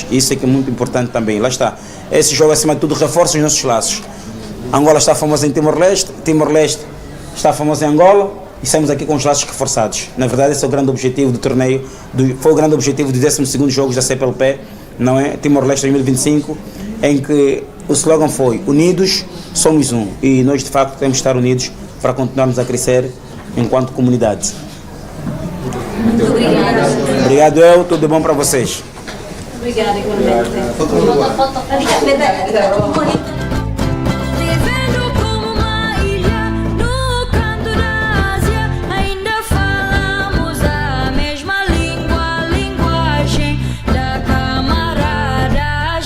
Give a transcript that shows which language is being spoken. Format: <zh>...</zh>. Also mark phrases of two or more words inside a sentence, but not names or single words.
<pt>Isso é que é muito importante também. Lá está. Esse jogo, acima de tudo, reforça os nossos laços. Angola está famosa em Timor-Leste, Timor-Leste está famosa em Angola, e saímos aqui com os laços reforçados. Na verdade, esse é o grande objetivo do torneio, foi o grande objetivo dos 12º Jogos da CPLP, não é? Timor-Leste 2025, em que o slogan foi Unidos, somos um. E nós, de facto, temos de estar unidos para continuarmos a crescer enquanto comunidade. Muito obrigada. Obrigado eu, tudo de bom para vocês. Obrigada, igualmente. Vivendo como uma ilha no canto da Ásia, ainda falamos a mesma língua, a linguagem da camaradagem.</pt>